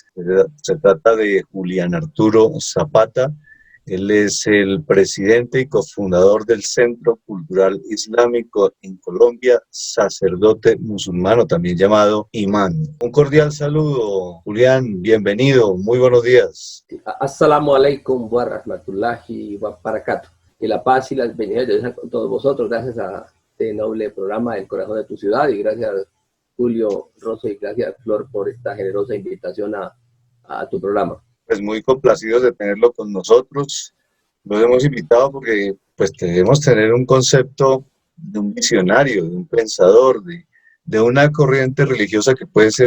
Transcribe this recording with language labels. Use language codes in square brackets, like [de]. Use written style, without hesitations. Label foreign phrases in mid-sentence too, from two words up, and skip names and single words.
[es] Se trata de Julián Arturo Zapata. Él es el presidente y cofundador del Centro Cultural Islámico en Colombia, sacerdote musulmano, también llamado imán. Un cordial saludo, Julián, bienvenido, muy buenos días. [ar] السلام عليكم ورحمة الله وبركاته. [es] Que la paz y las bendiciones de con todos vosotros, gracias a este noble programa El Corazón de tu Ciudad, y gracias Julio, Rosa, y gracias Flor por esta generosa invitación a tu programa. Pues muy complacidos de tenerlo con nosotros. Los hemos invitado porque pues debemos tener un concepto de un visionario, de un pensador, de una corriente religiosa que puede ser